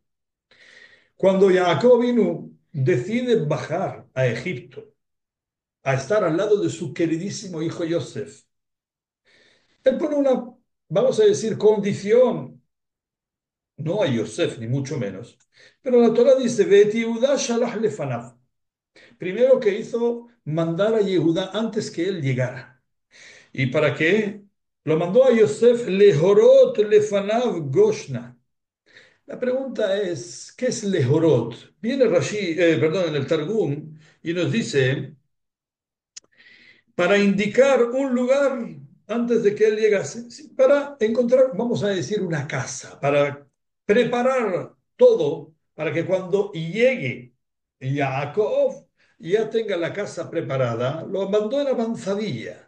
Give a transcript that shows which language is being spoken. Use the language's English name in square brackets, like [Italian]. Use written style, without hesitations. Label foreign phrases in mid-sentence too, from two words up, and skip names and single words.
[Spanish] Cuando Jacob vino, decide bajar a Egipto, a estar al lado de su queridísimo hijo Yosef. Él pone una, vamos a decir, condición, no a Yosef, ni mucho menos, pero la Torah dice, [Hebrew] ואת יהודה שלח לפניו. [Spanish] Primero que hizo mandar a Yehuda antes que él llegara. ¿Y para qué? Lo mandó a Yosef [Hebrew] להורות לפניו גשנה. [Spanish] La pregunta es, ¿qué es Lehorot? Viene Rashi, perdón, en el Targum y nos dice, para indicar un lugar antes de que él llegase, sí, para encontrar, vamos a decir, una casa, para preparar todo para que cuando llegue Jacob ya tenga la casa preparada, lo mandó en avanzadilla.